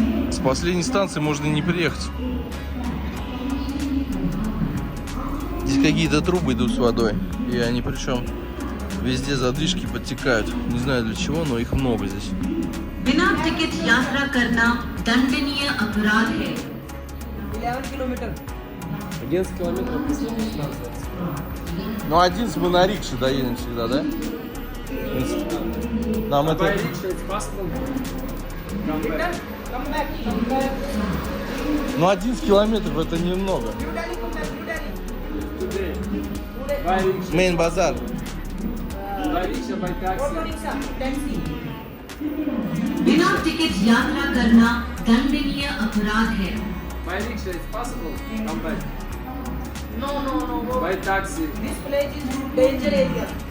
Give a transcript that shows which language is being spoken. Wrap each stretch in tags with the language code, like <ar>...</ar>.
<ru>С последней станции можно и не приехать. Здесь какие-то трубы идут с водой. И они причем везде задвижки подтекают. Не знаю для чего, но их много здесь.</ru> <hi>बिना टिकट यात्रा करना दंडनीय अपराध है.</hi> <en>11 kilometer.</en> <ru>11 километров последняя станция. Ну, 11 мы на рикше доедем всегда, да? Нам это...</ru> <en>By rickshaw it's possible. Come back. Come back.</en> <ru>Ну, 11 километров это немного.</ru> <en>New Delhi, come back. New Delhi. Today. By rickshaw.</en> <ru>Мейн базар.</ru> <en>By rickshaw, by taxi. Auto rickshaw. Taxi.</en> <hi>बिना ticket यात्रा करना दंडनीय अपराध है.</hi> <en>By rickshaw it's possible. Come back. No. By taxi. This place is danger area.</en>